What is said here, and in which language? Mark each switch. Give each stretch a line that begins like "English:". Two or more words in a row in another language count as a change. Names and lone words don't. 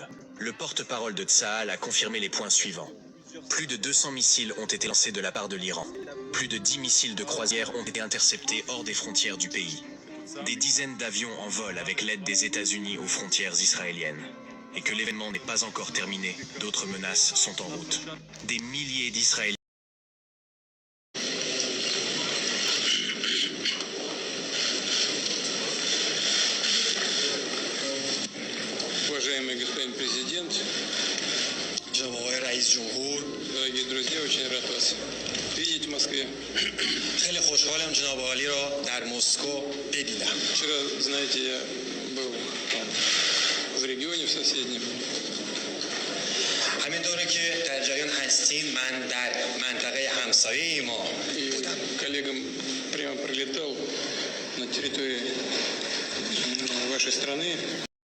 French: Le porte-parole de Tsahal a confirmé les points suivants. Plus de 200 missiles ont été lancés de la part de l'Iran. Plus de 10 missiles de croisière ont été interceptés hors des frontières du pays. Des dizaines d'avions en vol avec l'aide des États-Unis aux frontières israéliennes. Et que l'événement n'est pas encore terminé, d'autres menaces sont en route. Des milliers d'Israéliens
Russian: Уважаемый господин президент, дорогие друзья, очень рад вас видеть в Москве.
Persian: خیلی خوشحالم جناب عالی را در مسکو ببینم.
Russian: Вчера, знаете, я был там, в регионе в соседнем.
Persian: همینطوره که در جریان هستین من در منطقه همسایه ما بودم.
Russian: Коллегам прямо прилетал на территории вашей страны.